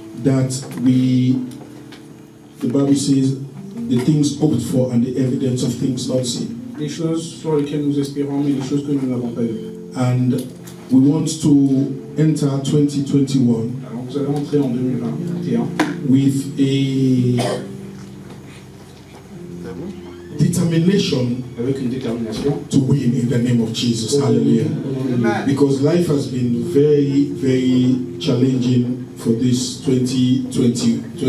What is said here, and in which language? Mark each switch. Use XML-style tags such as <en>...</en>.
<en>that the Bible says, the things hoped for and the evidence of things not seen.</en> <fr>Les choses sur lesquelles nous espérons, mais les choses que nous n'avons pas vues.</fr> <en>And we want to enter 2021.</en> <fr>Alors vous allez entrer en 2021</fr> <en>with a determination,</en> <fr>avec une détermination</fr> <en>to win in the name of Jesus. Hallelujah. Because life has been very, very challenging for this 2020.</en>